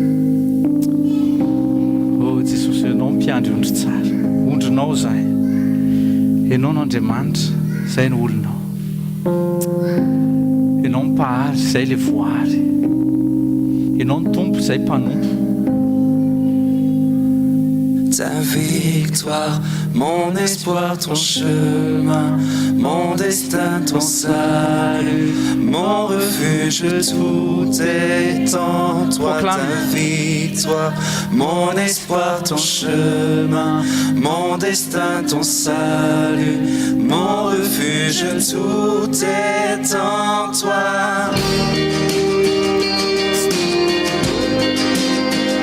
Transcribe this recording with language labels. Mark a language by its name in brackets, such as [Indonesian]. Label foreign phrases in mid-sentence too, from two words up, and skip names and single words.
[English] Oh Jesus, [Malagasy] ianao mpiandry ondry tsara. Ondrinao zahay. Ianao no Andriamanitra, zay ny olonao. Ianao mpahary, zay le voary. Ianao ny tompo, zay mpanompo. [French] Ta victoire, mon espoir, ton chemin, mon destin, ton salut, mon refuge, tout est en toi. Proclame. Ta victoire, mon espoir, ton chemin, mon destin, ton salut, mon refuge, tout est en toi.